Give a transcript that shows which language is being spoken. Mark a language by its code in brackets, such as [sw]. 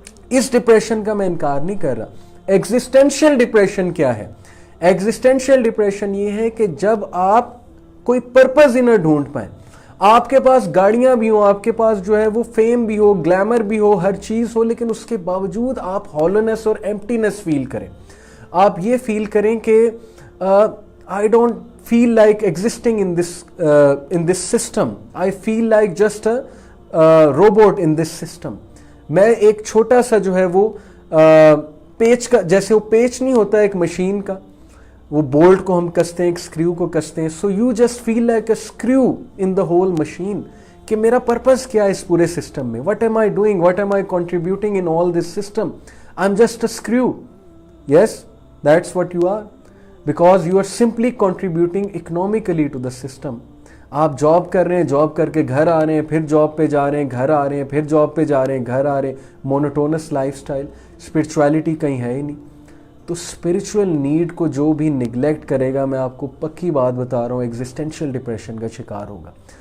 [ur] اس depression کا میں انکار نہیں کر رہا۔ ایگزسٹینشیل ڈپریشن کیا ہے؟ ایگزسٹینشیل ڈپریشن یہ ہے کہ جب آپ کوئی پرپز ہی نہ ڈھونڈ پائیں، آپ کے پاس گاڑیاں بھی ہوں، آپ کے پاس جو ہے وہ فیم بھی ہو، گلیمر بھی ہو، ہر چیز ہو، لیکن اس کے باوجود آپ ہالونیس اور ایمپٹینس فیل کریں، آپ یہ فیل کریں کہ [en] I don't feel like existing in this system. I feel like just a robot in this system. [ur] میں ایک چھوٹا سا جو ہے وہ پیچ کا، جیسے وہ پیچ نہیں ہوتا ایک مشین کا، وہ بولٹ کو ہم کستے ہیں، ایک اسکریو کو کستے ہیں. [en] so you just feel like a screw in the whole machine, [ur] کہ میرا پرپز کیا ہے اس پورے سسٹم میں. [en] What am I doing, what am I contributing in all this system. I am just a screw. Yes, that's what you are. Because you are simply contributing economically to the system. [ur] آپ job کر رہے ہیں، job کر کے گھر آ رہے ہیں، پھر جاب پہ جا رہے ہیں، گھر آ رہے ہیں، پھر جاب پہ جا رہے ہیں، گھر آ رہے ہیں. مونوٹونس لائف سٹائل، اسپرچویلٹی کہیں ہے ہی نہیں. تو اسپرچوئل نیڈ کو جو بھی نگلیکٹ کرے گا، میں آپ کو پکی بات بتا رہا ہوں، ایگزسٹینشیل ڈپریشن کا شکار ہوگا.